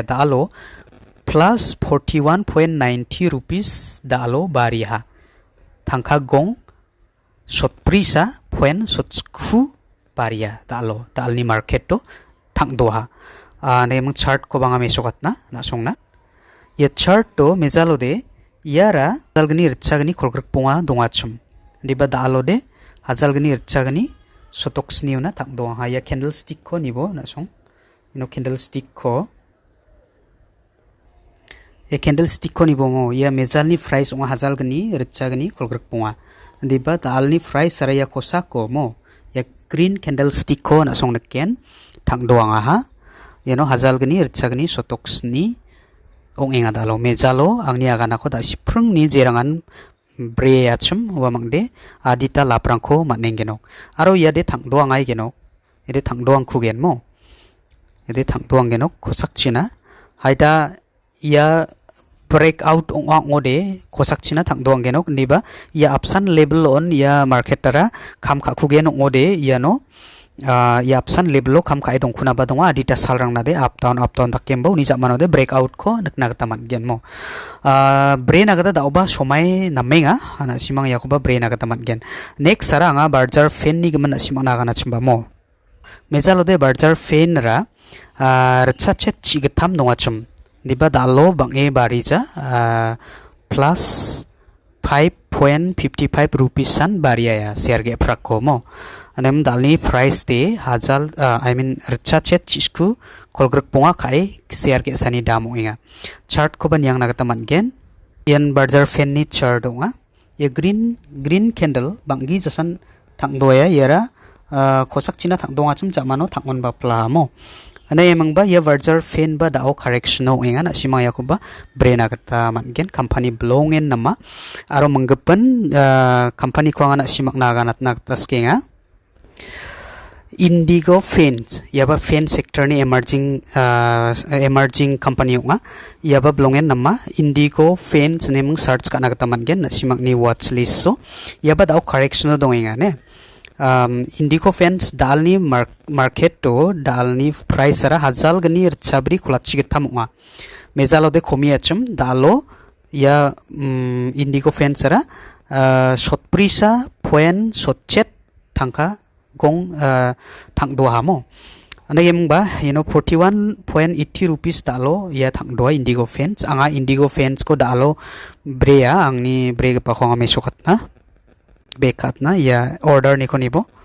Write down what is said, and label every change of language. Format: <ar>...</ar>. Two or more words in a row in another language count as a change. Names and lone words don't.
<grt>dalo plus 41.90 rupees dalo bariha tangka gong sotprisa poen sotsku baria dalni market to thang doha ne mung chart ko banga mesokatna na songna ya chart to mezalode yara hajalgni rchagni kholgruk ponga dongachum diba dalode hajalgni rchagni sotoksniuna thang doha ya candlestick ko nibo na song candlestick ko nibo mo ya mezalni price onga hajalgni rchagni kholgruk ponga diba dalni price saraya kosako mo ya</grt> <en>green candlestick</en> <grt>ko na song naken thang doanga ha hajalgni rchagni sotoksni ongenga dalo mezalo angni agana ko da siprungni jerangan bre achum wa mangde adita laprangko manengenok aro yade thang doanga genok ede thang doang kugen mo ede thang doang genok kosakchina haida ya breakout ong ode kosak china thang doang genok niba ya upsan level on ya market tara kam kha khu gen ode ya no ya upsan level lo kam kai dong khuna ba dong adita salrang na de</grt> <en>up down</en> <grt>takem bo ni jamano de breakout ko nakna gata man gen mo brain agata da oba somai namenga ana simang yakuba brain agata man gen next sara anga barjar fan ni gman simang na gana chimba mo mezalo de barjar fan ra racha chet chigatam nonga chum diba dalo bange barija plus 5.55 rupees san baria ya share ge prakko mo anem dalni price de hazal</grt> <en>I mean</en> <grt>racha chet chisku kolgrek ponga kai share ge sani damo inga chart ko ban yang nagata man gen yan barjar fan ni chart donga ye</grt> <en>green candle</en> <grt>bangi jasan thangdoya yara khosak china thangdonga chum jamano thangon ba plamo ana emang ba ya barjar fan ba dao correction no enga na sima yakuba brain agata mangen company blongen nama aro manggepan company ko ana simak naganat naktaskenga Indigo Fans yaba</grt> <en>fan sector</en> <grt>ni</grt> <en>emerging company</en> <grt>nga yaba blongen nama Indigo Fans nemung search kana gata mangen na simak ni</grt> <en>watch list</en> <grt>so yaba dao correction no dongenga ne Indigo Fans dalni market to dalni price ara hazal gani chabri khulachi githamunga mezalo de khomi achum dalo ya Indigo Fans ara shotprisa point shotchet thangka gong thangdo hamo ana yemba 41.80 rupees dalo ya thangdo Indigo Fans anga Indigo Fans ko dalo brea angni brega pa khonga mesokatna bekat na ya order ni konibo</grt>